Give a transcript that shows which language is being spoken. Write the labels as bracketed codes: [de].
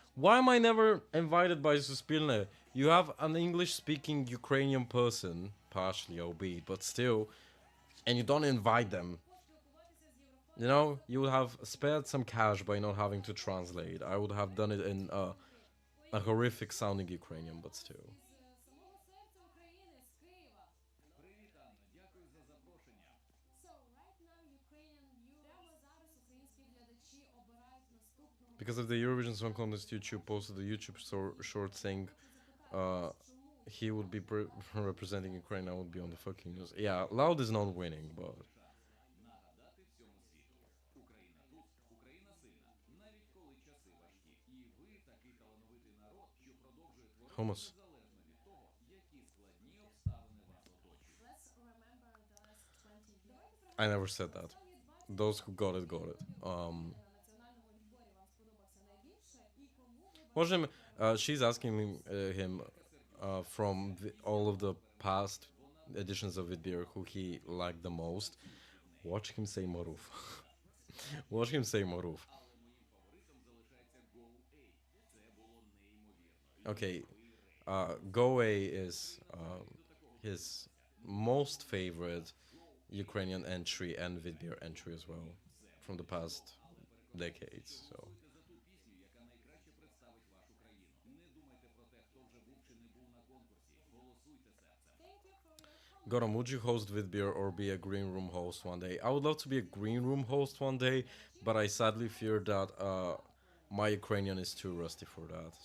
[en] Why am I never invited by Suspilne? You have an English-speaking Ukrainian person, partially albeit, but still, and you don't invite them. You know, you would have spared some cash by not having to translate. I would have done it in a horrific sounding Ukrainian, but still. [uk] З самого серця України, з Києва. Привіт, Анно, дякую за запрошення. [en] So, right now, Ukrainian viewers... [uk] Прямо зараз українські глядачі обирають наступного... [en] Because of the Eurovision Song Contest, YouTube posted a YouTube short saying he would be representing Ukraine. I would be on the fucking news. Yeah, Loud is not winning, but [uk] Нагадати всьому світу. Україна тут, Україна сильна. Навіть коли часи важкі. І ви такий талановитий народ, що продовжує творити [en] Hummus. [uk] незалежно від того, які складні обставини вас оточують. [en] Let's remember the last 20 years. I never said that. Those who got it got it. [uk] На національному відборі вам сподобався найбільше і кому ви [en] Watch him. She's asking him from all of the past editions of Vidbir who he liked the most. Watch him say Maruf. Watch him say Maruf. [uk] Але моїм фаворитом залишається Go A. Це було неймовірно. [en] Okay, Go A is his most favorite Ukrainian entry and Vidbir entry as well from the past decades. So. [uk] За ту пісню, яка найкраще представить вашу країну. Не думайте про те, хто вже був чи не був на конкурсі. Голосуйте серцем. [en] Thank you for your comment. Goram, would you host Vidbir or be a green room host one day? I would love to be a green room host one day, but I sadly fear that my Ukrainian is too rusty for that.